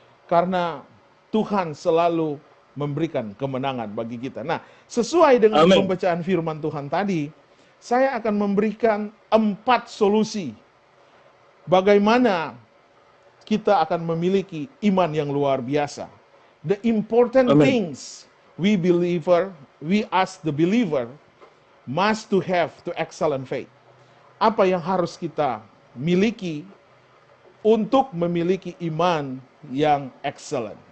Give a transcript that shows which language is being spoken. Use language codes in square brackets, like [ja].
[id] Karena Tuhan selalu memberikan kemenangan bagi kita. Nah, sesuai dengan pembacaan firman Tuhan tadi, saya akan memberikan 4 solusi bagaimana kita akan memiliki iman yang luar biasa. [en] The important things we as the believer must to have to excellent faith. [id] Apa yang harus kita miliki untuk memiliki iman yang excellent.